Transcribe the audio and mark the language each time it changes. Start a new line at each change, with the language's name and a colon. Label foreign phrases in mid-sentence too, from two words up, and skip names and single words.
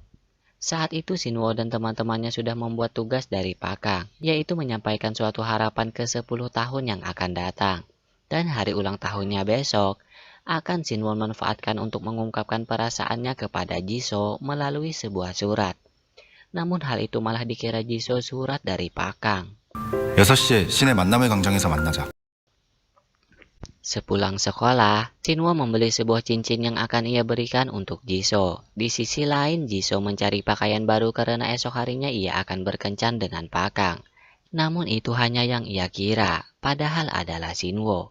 Indonesian: Saat itu Shinwo dan teman-temannya sudah membuat tugas dari Pakang, yaitu menyampaikan suatu harapan ke 10 tahun yang akan datang. Dan hari ulang tahunnya besok, akan Shinwo manfaatkan untuk mengungkapkan perasaannya kepada Jisoo melalui sebuah surat. Namun hal itu malah dikira Jisoo surat dari Pakang.
Korean: 6시에 시내 만남의 광장에서 만나자.
Indonesian: Sepulang sekolah, Shinwo membeli sebuah cincin yang akan ia berikan untuk Jisoo. Di sisi lain, Jisoo mencari pakaian baru karena esok harinya ia akan berkencan dengan Pakang. Namun itu hanya yang ia kira, padahal adalah Shinwo.